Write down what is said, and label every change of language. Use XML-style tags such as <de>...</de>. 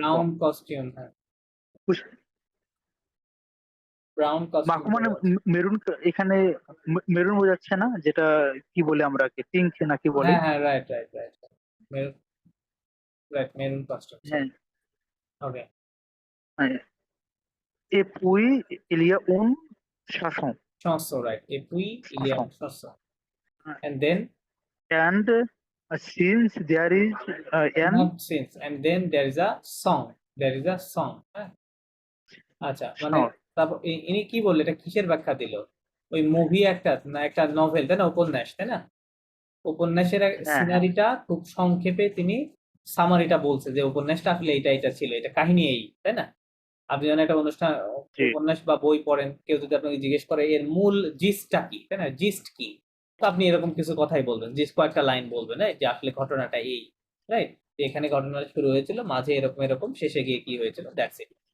<en>brown costume, হ্যাঁ, brown</en> <bn>মাখো</bn> <en>costume</en> <bn>মানে পরে আছে। মেরুন, এখানে মেরুন বোঝাচ্ছে না, যেটা কি বলে আমরা, পিঙ্ক না কি বলে? হ্যাঁ, হ্যাঁ, right, right, right, maroon, right, maroon costume, হ্যাঁ,</bn> <en>okay,</en> <fr>এ পুই ইলিয়া উন শাসন, chanson,</fr> <en>right,</en> <fr>et puis il y a une chanson,</fr> <en>and then and since there is an not since, and then there is a song,</en> <bn>হ্যাঁ, আচ্ছা, মানে</bn> <en>song,</en> <bn>তারপর ইনি কি বললো, এটা কিসের ব্যাখ্যা দিল? ওই মুভি একটা না, একটা নভেল, তাই না, উপন্যাস, তাই না? উপন্যাসের হ্যাঁ, সিনারিটা খুব সংক্ষেপে তিনি সামারিটা বলছে যে উপন্যাসটা আসলে এটা ছিল, এটা কাহিনী এই, তাই না? আপনি যখন একটা জি, উপন্যাস বা বই পড়েন, কেউ যদি আপনাকে জিজ্ঞেস করে এর মূল জিস্টটা কি, তাই না, জিস্ট কি, তো আপনি এরকম কিছু কথাই বলবেন, জিস্ট কয়েকটা লাইন বলবেন, যে আসলে ঘটনাটা এই, রাইট, এখানে ঘটনাটা শুরু হয়েছিল, মাঝে এরকম এরকম, শেষে গিয়ে কি হয়েছিল, দ্যাটস ইট।</bn>